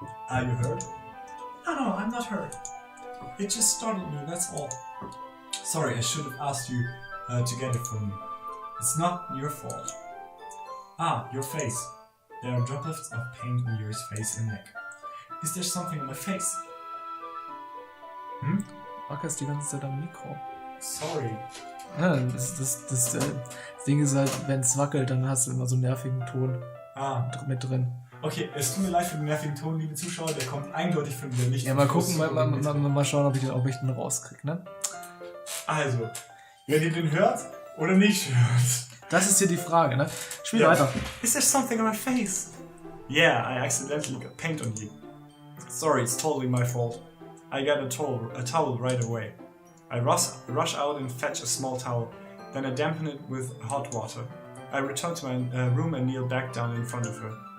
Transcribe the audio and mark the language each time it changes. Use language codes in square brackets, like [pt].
[en] Are you hurt? No, I'm not hurt. It just startled me, that's all. Sorry, I should have asked you to get it for me. It's not your fault. Ah, your face. There are droplets of paint on Yuri's face and neck. Is there something on my face? [de] Wackerst die ganze Zeit am Mikro. [en] Sorry. [de] Ja, das Ding ist halt, wenn es wackelt, dann hast du immer so einen nervigen Ton mit drin. Okay, es tut mir leid für den nervigen Ton, liebe Zuschauer, der kommt eindeutig von mir nicht. Ja, mal gucken, mal schauen, ob ich den rauskriege, ne? Also, wenn ihr den hört oder nicht hört. Das ist hier die Frage, ne? Spiel weiter. [en] Is there something on my face? Yeah, I accidentally got paint on you. Sorry, it's totally my fault. I got a towel right away. I rush out and fetch a small towel, then I dampen it with hot water. I return to my room and kneel back down in front of her.